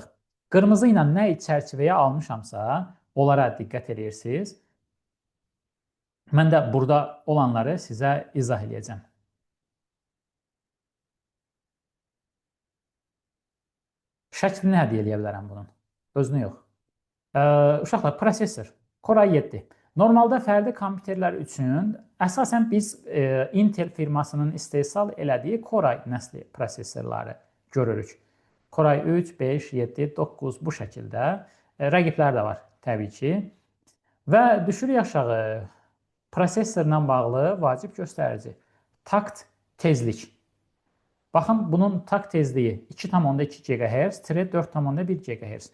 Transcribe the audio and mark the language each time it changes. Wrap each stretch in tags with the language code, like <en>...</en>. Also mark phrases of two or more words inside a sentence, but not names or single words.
<az>Qırmızı ilə nə çərçivəyə almışamsa, onlara diqqət edirsiniz. Mən də burada olanları sizə izah edəcəm. Şəklini hədiyyə edə bilərəm bunun. Özünü yox. Uşaqlar, prosesor. Core i7. Normalda fərdi kompüterlər üçün əsasən biz Intel firmasının istehsal elədiyi Core i nəsli prosesorları görürük. Core i3, 5, 7, 9 bu şəkildə. Rəqiblər də var təbii ki. Və düşürük aşağı. Prosesorla bağlı vacib göstərici. Takt tezlik. Baxın, bunun takt tezliyi 2,2 GHz, 4,1 GHz.</az>